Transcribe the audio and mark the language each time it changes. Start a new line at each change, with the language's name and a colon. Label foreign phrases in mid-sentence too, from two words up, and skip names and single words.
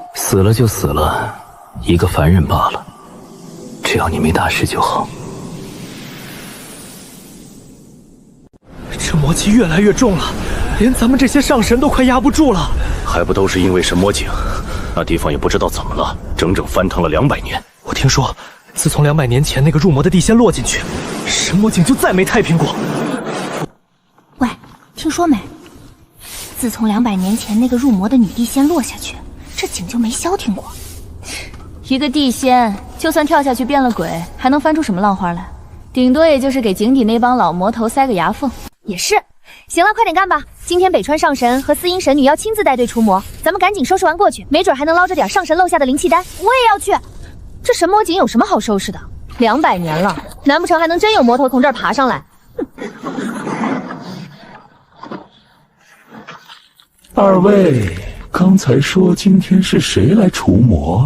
Chinese: 死了就死了，一個凡人罷了，只要你沒大事就好。這魔氣越來越重了，連咱們這些上神都快壓不住了。還不都是因為神魔井？那地方也不知道怎麼了，整整翻騰了200年。我聽說，自從200年前那個入魔的地仙落進去，神魔井就再沒太平過。喂，聽說沒？自從200年前那個入魔的女地仙落下去，這井就沒消停過。一個地仙，就算跳下去變了鬼，還能翻出什麼浪花來？頂多也就是給井底那幫老魔頭塞個牙縫。也是。行了，快點幹吧！今天北川上神和司音神女要親自帶隊除魔，咱們趕緊收拾完過去，沒準還能撈着點上神漏下的靈氣丹。我也要去。這神魔井有什麼好收拾的？200年了，難不成還能真有魔頭從這兒爬上來？二位剛才說今天是誰來除魔？